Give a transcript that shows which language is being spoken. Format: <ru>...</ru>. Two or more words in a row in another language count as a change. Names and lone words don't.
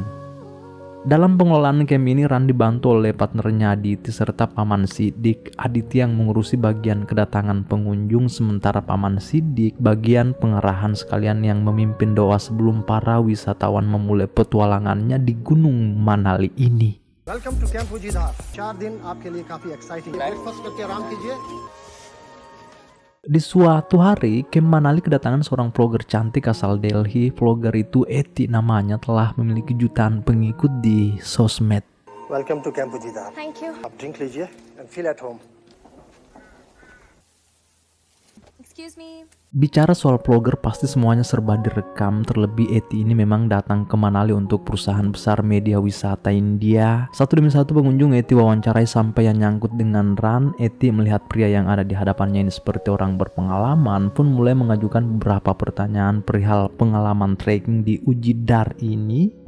<id>Dalam pengelolaan camp ini, Ran dibantu oleh partnernya Aditi serta Paman Sidik. Aditi yang mengurusi bagian kedatangan pengunjung, sementara Paman Sidik bagian pengarahan sekalian yang memimpin doa sebelum para wisatawan memulai petualangannya di Gunung Manali ini.</id> <en>Welcome to Camp Ujidar.</en> <hi>4 दिन आपके लिए काफी exciting. Breakfast करके आराम कीजिए.</hi> <id>Di suatu hari, Camp Manali kedatangan seorang vlogger cantik asal Delhi. Vlogger itu Eti namanya, telah memiliki jutaan pengikut di sosmed.</id> <en>Welcome to Camp Ujidar. Thank you.</en> <hi>आप drink लीजिए</hi> <en>and feel at home. Excuse me.</en> <id>Bicara soal vlogger pasti semuanya serba direkam. Terlebih Eti ini memang datang ke Manali untuk perusahaan besar media wisata India. Satu demi satu pengunjung Eti wawancarai sampai yang nyangkut dengan Ran. Eti melihat pria yang ada di hadapannya ini seperti orang berpengalaman, pun mulai mengajukan beberapa pertanyaan perihal pengalaman trekking di Ujidar ini.</id>